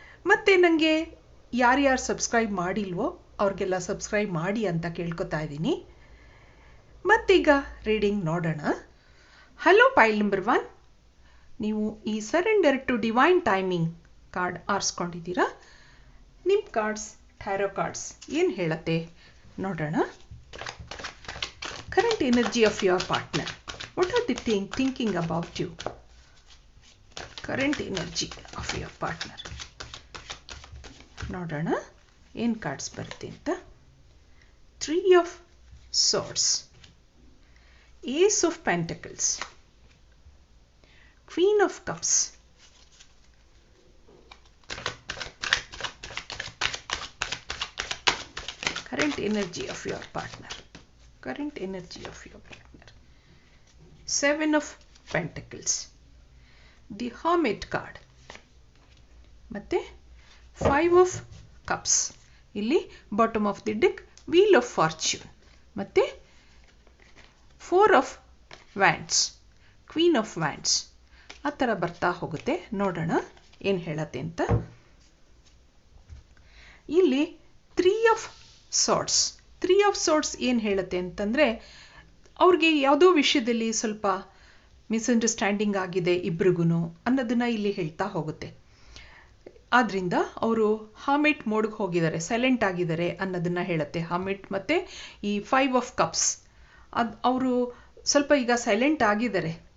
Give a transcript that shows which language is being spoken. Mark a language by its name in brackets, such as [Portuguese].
[Kannada] ಮತ್ತು ನನಗೆ ಯಾರ್ಯಾರು ಸಬ್ಸ್ಕ್ರೈಬ್ ಮಾಡಿಲ್ವೋ ಅವ್ರಿಗೆಲ್ಲ ಸಬ್ಸ್ಕ್ರೈಬ್ ಮಾಡಿ ಅಂತ ಕೇಳ್ಕೊತಾ ಇದ್ದೀನಿ. ಮತ್ತೀಗ ರೀಡಿಂಗ್ ನೋಡೋಣ. ಹಲೋ ಪೈಲ್ ನಂಬರ್ 1, ನೀವು ಈ surrender to divine timing card ಆರಿಸ್ಕೊಂಡಿದ್ದೀರಾ. ನಿಮ್ಮ ಕಾರ್ಡ್ಸ್, ಟ್ಯಾರೋ ಕಾರ್ಡ್ಸ್ ಏನು ಹೇಳುತ್ತೆ ನೋಡೋಣ. [English] Current energy of your partner. What are they thinking about you? Current energy of your partner. [Kannada] ನೋಡೋಣ ಏನು ಕಾರ್ಡ್ಸ್ ಬರುತ್ತೆ ಅಂತ. [English] 3 of Swords, Ace of Pentacles, Queen of Cups, current energy of your partner. Current energy of your partner. 7 of Pentacles, the Hermit card, ಮತ್ತೆ 5 of Cups. ಇಲ್ಲಿ bottom of the deck Wheel of Fortune, ಮತ್ತೆ 4 of Wands, Queen of Wands. [Kannada] ಆ ಥರ ಬರ್ತಾ ಹೋಗುತ್ತೆ. ನೋಡೋಣ ಏನು ಹೇಳತ್ತೆ ಅಂತ. ಇಲ್ಲಿ 3 of Swords. 3 of Swords ಏನು ಹೇಳುತ್ತೆ ಅಂತಂದರೆ, ಅವ್ರಿಗೆ ಯಾವುದೋ ವಿಷಯದಲ್ಲಿ ಸ್ವಲ್ಪ ಮಿಸ್ಅಂಡರ್ಸ್ಟ್ಯಾಂಡಿಂಗ್ ಆಗಿದೆ ಇಬ್ರಿಗೂ ಅನ್ನೋದನ್ನು ಇಲ್ಲಿ ಹೇಳ್ತಾ ಹೋಗುತ್ತೆ. ಆದ್ದರಿಂದ ಅವರು ಹಾರ್ಮಿಟ್ ಮೋಡ್ಗೆ ಹೋಗಿದ್ದಾರೆ, ಸೈಲೆಂಟ್ ಆಗಿದ್ದಾರೆ ಅನ್ನೋದನ್ನು ಹೇಳುತ್ತೆ. ಹಾರ್ಮಿಟ್ ಮತ್ತು ಈ 5 of Cups, ಅವರು ಸ್ವಲ್ಪ ಈಗ ಸೈಲೆಂಟ್ ಆಗಿದ್ದಾರೆ.